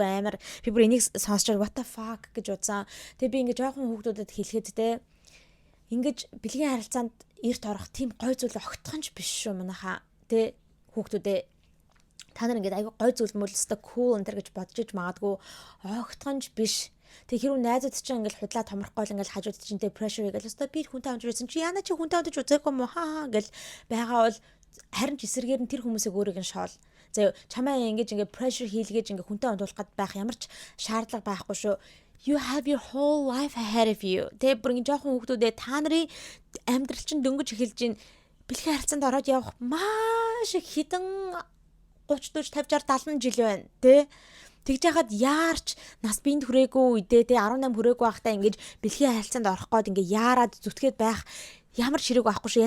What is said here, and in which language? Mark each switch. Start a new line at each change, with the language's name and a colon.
Mongolian: Айгу амар би бүр энийг сонсчод
English: what the fuck
Mongolian: гэж бодсон. Тэгээ би ингээд жоохон хүүхдүүдэд хэлэхэд те ингэж бэлгийн харилцаанд эрт орох тийм гой зүйл огтхонч биш шүү манайха те хүүхдүүдээ та нар ингээд айгу гой зүйл мөлөстэй cool энэ төр гэж бодож иж магадгүй огтхонч биш. Тэг хэрүү найзууд чинь ингээл худлаа томрохгүй л ингээл хажууд чинь тэ pressure хийгээл өстой би хүнтэй хамж үзсэн чи яна чи хүнтэй хамж үзээгүй мó хаа гэл байгаа бол харин ч эсэргээр нь тэр хүмүүсийг өөрийг нь шоол. За чамаа ингэж ингээ pressure хийлгээж ингээ хүнтэй хамжуулах гад байх ямар ч шаардлага байхгүй шүү.
English: You have your whole life ahead of you.
Mongolian: Тэ бүр ингээ жоохон хүүхдүүдээ та нарын амьдрал чинь дөнгөж эхэлж гин бэлгийн харилцаанд ороод явах маш их хідэн 30 40 50 60 70 жил байна тэ. Тэгж яхад яарч нас биенд хүрээгүй үедээ те 18 хүрээгүй байхдаа ингэж бэлгийн харилцаанд орох гээд ингээ яарад зүтгээд байх ямар ч хэрэг байхгүй шүү.